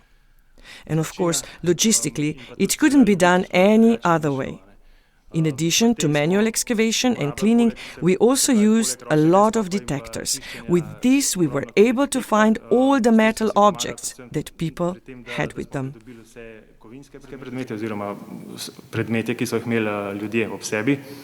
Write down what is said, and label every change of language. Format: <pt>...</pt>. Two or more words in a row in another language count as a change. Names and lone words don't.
<en>And of course, logistically, it couldn't be done any other way. In addition to manual excavation and cleaning, we also used a lot of detectors. With this, we were able to find all the metal objects that people had with them.</en> <sl>Predmete, ki so jih imeli ljudje ob sebi.</sl>